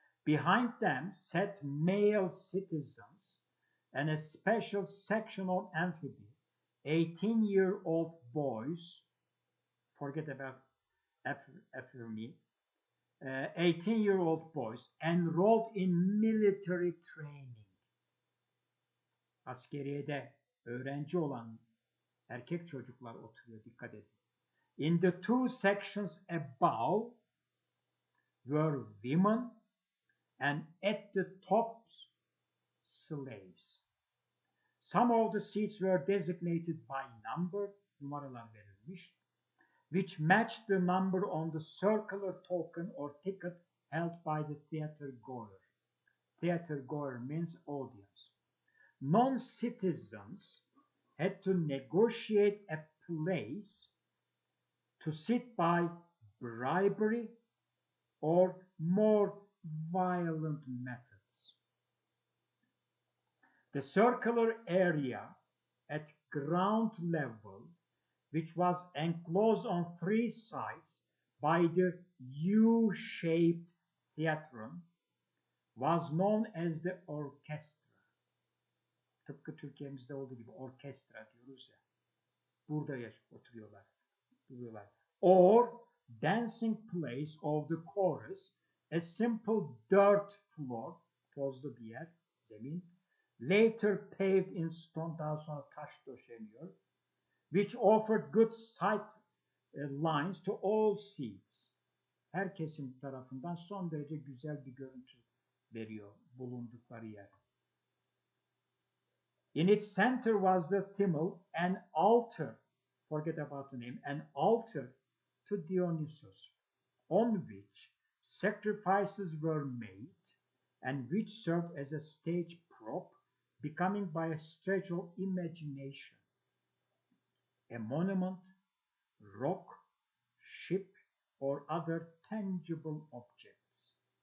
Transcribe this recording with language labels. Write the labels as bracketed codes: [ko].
[en] Behind them sat male citizens and a special section of amphibia, 18-year-old boys, forget about after me, 18-year-old boys enrolled in military training. [tr] Askeriyede öğrenci olan erkek çocuklar oturuyor, dikkat edin. [en] In the two sections above were women and at the top slaves. Some of the seats were designated by number, [tr] numaralar verilmiş, [en] which matched the number on the circular token or ticket held by the theater goer. Theater goer means audience. Non-citizens had to negotiate a place to sit by bribery or more violent methods. The circular area at ground level, which was enclosed on three sides by the U-shaped theatron, was known as the orchestra. [tr] Tıpkı Türkiye'mizde olduğu gibi orkestra diyoruz ya. Burada oturuyorlar, duruyorlar. [en] Or dancing place of the chorus, a simple dirt floor, [tr] tozlu bir yer, zemin, [en] later paved in stone, [tr] daha sonra taş döşeniyor, [en] which offered good sight lines to all seats. [tr] Her kesim tarafından son derece güzel bir görüntü veriyor bulundukları yer. [en] In its center was the thymel, an altar, forget about the name, an altar to Dionysus, on which sacrifices were made and which served as a stage prop, becoming by a stretch of imagination a monument, rock, ship, or other tangible objects.